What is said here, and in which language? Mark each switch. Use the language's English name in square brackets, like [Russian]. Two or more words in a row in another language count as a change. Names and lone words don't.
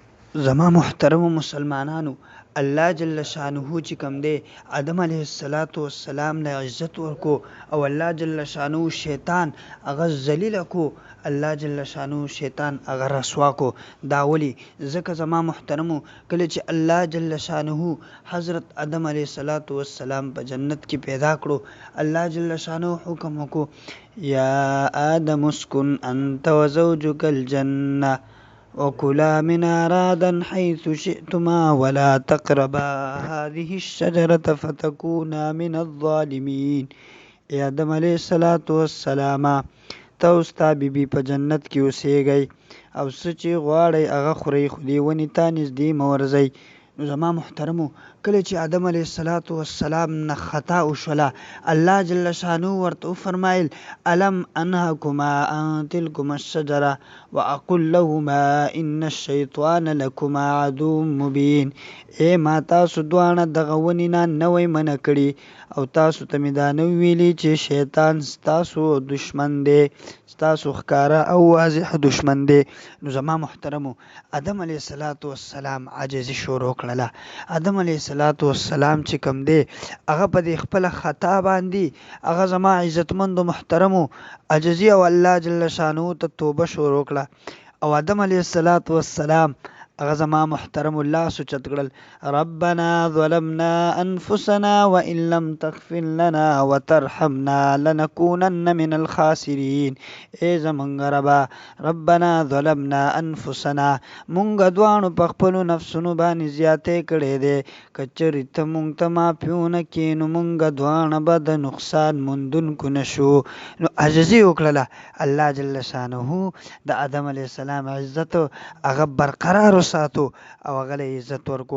[Pashto] زما محترم مسلمانانو، الله جل شانه چې کوم دی آدم علیه السلام له عزت ورکو او الله جل شانه شیطان هغه ذلیل کو، الله جل شانه شیطان هغه رسوا کو. دا ولی ځکه زما محترمو کله چې الله جل شانه حضرت آدم علیه السلام په جنت کې پیدا کړو، الله جل شانه حکم وکړو [Arabic] یا آدم اسکن انت وزوجک الجنه وكلا منها رغدا حيث شئتما ولا تقربا هذه الشجرة فتكونا من الظالمين. [Pashto] ای آدم علیه السلام، ته او ستا بیبي په جنت کې اوسیږئ او څه چې غواړئ هغه خورئ، خو دې ونې ته نږدې مه ورځئ. نو زما محترمو کله چې آدم علیه السلام نه خطا وشوله، الله جل شانه ورته وفرمایل [Arabic] الم انهکما عن تلکما الشجره واقل لهما ان الشیطان لکما عدو مبین. [Pashto] ای ما تاسو دواړه دغه ونې نه نوی منع کړي او تاسو ته مې دا نه ویلي چې شیطان ستاسو دشمن دی، ستاسو ښکاره او واضح دشمن دی. نو زما محترمو آدم علیه السلام عاجزي شروع کړله. آدم علیه السلام چې کوم دی هغه په دې خپله خطا باندې هغه زما عزتمندو محترمو عاجزي او الله جل شانه ته توبه شروع کړه. او آدم علیه السلام هغه زما محترم الله سوچت کړل [Arabic] ربنا ظلمنا انفسنا وان لم تغفر لنا وترحمنا لنكونن من الخاسرين. [Pashto] ای زمونږ ربا، [Arabic] ربنا ظلمنا انفسنا، [Pashto] مونږ دواړو په خپلو نفسونو باندې زیاتې کړې دی، که چېرې ته مونږ ته معافي ونه کړې نو مونږ دواړه به د نقصان موندونکو نه شو. نو عاجزي وکړله. الله جل شانه د آدم علیه السلام عزت هغه برقرار وساتو او هغه له عزت ورکو.